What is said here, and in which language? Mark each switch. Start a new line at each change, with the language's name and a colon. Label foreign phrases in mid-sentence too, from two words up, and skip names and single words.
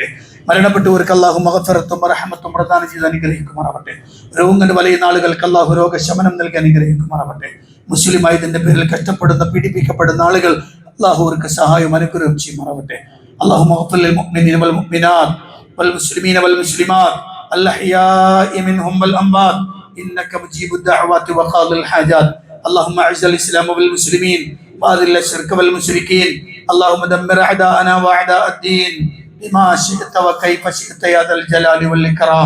Malayalam: മരണപ്പെട്ടവർക്ക് അള്ളാഹു മഗ്ഫിറത്തും റഹ്മത്തും പ്രദാനം ചെയ്ത് അനുഗ്രഹിക്കുമാറാവട്ടെ. രോഗങ്ങൾ വലയുന്ന ആളുകൾക്ക് അള്ളാഹു രോഗശമനം നൽകി അനുഗ്രഹിക്കുമാറാവട്ടെ. മുസ്ലിമായതിന്റെ പേരിൽ കഷ്ടപ്പെടുന്ന, പീഡിപ്പിക്കപ്പെടുന്ന ആളുകൾ അള്ളാഹു അവർക്ക് സഹായം അനുഗ്രഹം ചെയ്യുമാറാവട്ടെ.
Arabic: الله اغفر للمؤمنين والمؤمنات والمسلمين والمسلمات الأحياء منهم والأموات إنك مجيب الدعوات وقاضي الحاجات. اللهم أعز الإسلام والمسلمين وأذل الشرك والمشركين. اللهم دمر أعداءنا وأعداء الدين بما شئت وكيف شئت يا ذا الجلال والإكرام.